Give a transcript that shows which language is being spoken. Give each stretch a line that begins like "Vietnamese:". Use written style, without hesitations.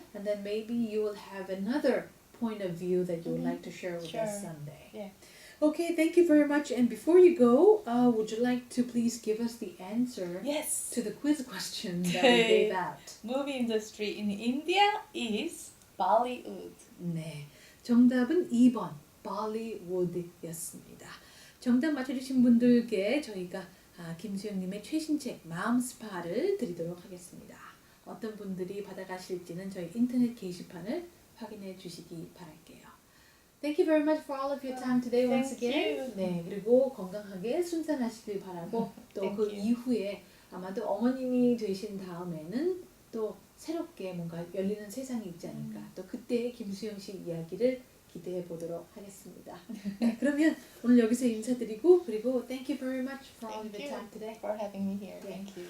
English: And then maybe you will have another point of view that you would like to share with us someday. Yeah. Okay, thank you very much. And before you go, would you like to please give us the answer to the quiz question that we gave out? Movie industry in India is Bollywood.
Korean: 네, 정답은 2번 Bollywood였습니다. 정답 맞춰주신 분들께 저희가 김수영님의 최신 책 마음 스파를 드리도록 하겠습니다. 어떤 분들이 받아가실지는 저희 인터넷 게시판을 확인해 주시기 바랄게요.
English: Thank you very much for all of your time today once again.
Korean: 네, 그리고 건강하게 순산하시길 바라고 또 그 이후에 아마도 어머님이 되신 다음에는 또 새롭게 뭔가 열리는 세상이 있지 않을까. 또 그때의 김수영 씨 이야기를 기대해 보도록 하겠습니다. 네, 그러면 오늘 여기서 인사드리고 그리고
English: thank you very much for all of your time today. For having me here. Thank you.